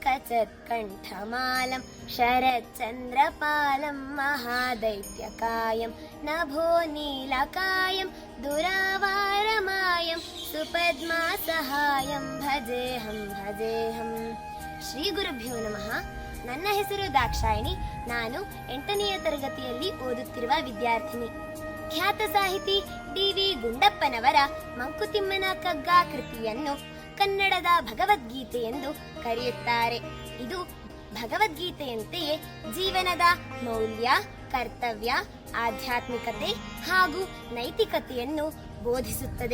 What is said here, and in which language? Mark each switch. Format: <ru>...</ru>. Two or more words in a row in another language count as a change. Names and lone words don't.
<sa>रजत्कण्ठमालं शरच्चन्द्रपालं महादैत्यकायं नभो नीलकायं दुरावारमायं सुपद्मासहायं भजेऽहं भजेऽहं। ಶ್ರೀ ಗುರುಭ್ಯೋ ನಮಃ.</sa> <kn>ನನ್ನ ಹೆಸರು ದಾಕ್ಷಾಯಿಣಿ. ನಾನು 8ನೇ ತರಗತಿಯಲ್ಲಿ ಓದುತ್ತಿರುವ ವಿದ್ಯಾರ್ಥಿನಿ. ಖ್ಯಾತ ಸಾಹಿತಿ ಡಿ.ವಿ. ಗುಂಡಪ್ಪನವರ ಮಂಕುತಿಮ್ಮನ ಕಗ್ಗ ಕೃತಿಯನ್ನು ಕನ್ನಡದ ಭಗವದ್ಗೀತೆ ಎಂದು ಕರೆಯುತ್ತಾರೆ. ಇದು ಭಗವದ್ಗೀತೆಯಂತೆಯೇ ಜೀವನದ ಮೌಲ್ಯ, ಕರ್ತವ್ಯ, ಆಧ್ಯಾತ್ಮಿಕತೆ ಹಾಗೂ ನೈತಿಕತೆಯನ್ನು ಬೋಧಿಸುತ್ತದೆ.</kn>